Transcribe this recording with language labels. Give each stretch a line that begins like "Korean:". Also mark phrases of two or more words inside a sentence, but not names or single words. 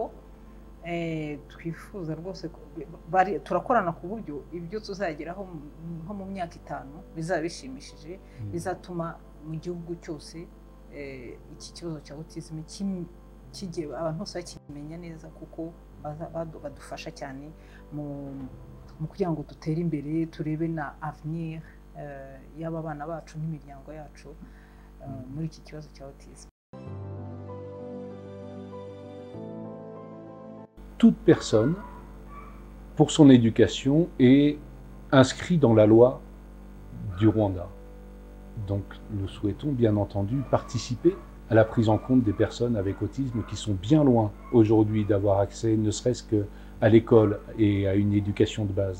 Kinyarwanda: Twifuza rwose turakorana ku buryo ibyo tuzageraho nko mu myaka 5 bizaba bishimishije, bizatuma mu gihugu cyose iki kibazo cya autisme abantu bose bakimenya neza, kuko badufasha cyane mu kugira ngo dutere imbere, turebe na
French: avenir y'aba
Kinyarwanda: bana bacu n'imiryango yacu muri iki kibazo cya autisme.
French: Toute personne, pour son éducation, est inscrite dans la loi du Rwanda. Donc nous souhaitons bien entendu participer à la prise en compte des personnes avec autisme qui sont bien loin aujourd'hui d'avoir accès, ne serait-ce qu'à l'école et à une éducation de base.